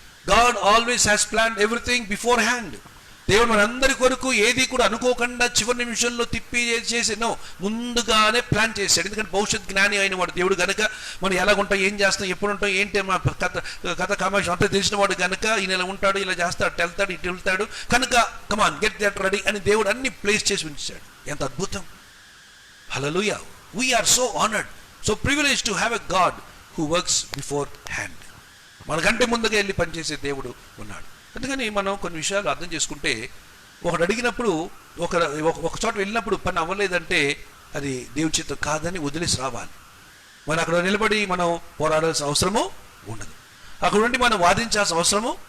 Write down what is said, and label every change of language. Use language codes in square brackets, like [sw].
[en] God always has plan everything beforehand. [te] దేవుడు మనందరి కొరకు ఏది కూడా అనుకోకుండా చివరి నిమిషంలో తిప్పి చేసి ముందుగానే ప్లాన్ చేశాడు. ఎందుకంటే భవిష్యత్ జ్ఞాని అయిన వాడు దేవుడు కనుక, మనం ఎలాగుంటాం, ఏం చేస్తాం, ఎప్పుడు ఉంటాం, ఏంటి మా కథ కామాక్షం అంతా తెలిసిన వాడు కనుక ఈయన ఇలా ఉంటాడు, ఇలా చేస్తాడు, అటు వెళ్తాడు, ఇటు వెళ్తాడు కనుక [en] come on get that ready [te] అని దేవుడు అన్ని ప్లేస్ చేసి ఉంచాడు. ఎంత అద్భుతం. హల్లెలూయా. [en] We are so honored, so privileged to have a God who works before hand. [te] మనకంటే ముందుగా వెళ్ళి పనిచేసే దేవుడు ఉన్నాడు. అందుకని మనం కొన్ని విషయాలు అర్థం చేసుకుంటే, ఒకటి అడిగినప్పుడు ఒక చోట వెళ్ళినప్పుడు పని అవ్వలేదంటే అది దేవుని చిత్తం కాదని వదిలేసి రావాలి. మనం అక్కడ నిలబడి మనం పోరాడాల్సిన అవసరము ఉండదు. అక్కడ నుండి మనం వాదించాల్సిన అవసరము.